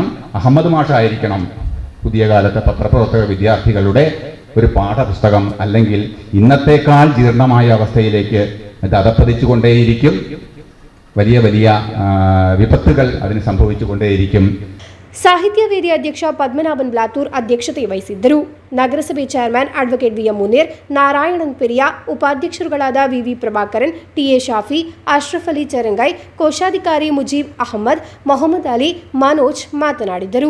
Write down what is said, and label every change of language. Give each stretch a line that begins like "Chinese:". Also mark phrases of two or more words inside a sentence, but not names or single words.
Malayalam: അഹമ്മദ് മാഷായിരിക്കണം പുതിയ കാലത്തെ പത്രപ്രവർത്തക വിദ്യാർത്ഥികളുടെ ഒരു പാഠപുസ്തകം. അല്ലെങ്കിൽ ഇന്നത്തേക്കാൾ ജീർണമായ അവസ്ഥയിലേക്ക് അത് അധപ്പതിച്ചുകൊണ്ടേയിരിക്കും. വലിയ വലിയ വിപത്തുകൾ അതിന് സംഭവിച്ചുകൊണ്ടേയിരിക്കും.
Kannada: ಸಾಹಿತ್ಯ ವೇದಿ ಅಧ್ಯಕ್ಷ ಪದ್ಮನಾಭನ್ ಬ್ಲಾತೂರ್ ಅಧ್ಯಕ್ಷತೆ ವಹಿಸಿದ್ದರು. ನಗರಸಭೆ ಚೇರ್ಮನ್ ಅಡ್ವೊಕೇಟ್ ವಿಎಂ ಮುನೇರ್, ನಾರಾಯಣನ್ ಪೆರಿಯಾ, ಉಪಾಧ್ಯಕ್ಷರುಗಳಾದ ವಿವಿ ಪ್ರಭಾಕರನ್, ಟಿಎ ಶಾಫಿ, ಅಶ್ರಫ್ ಅಲಿ ಚರಂಗೈ, ಕೋಶಾಧಿಕಾರಿ ಮುಜೀಬ್ ಅಹಮದ್, ಮೊಹಮ್ಮದ್ ಅಲಿ, ಮನೋಜ್ ಮಾತನಾಡಿದರು.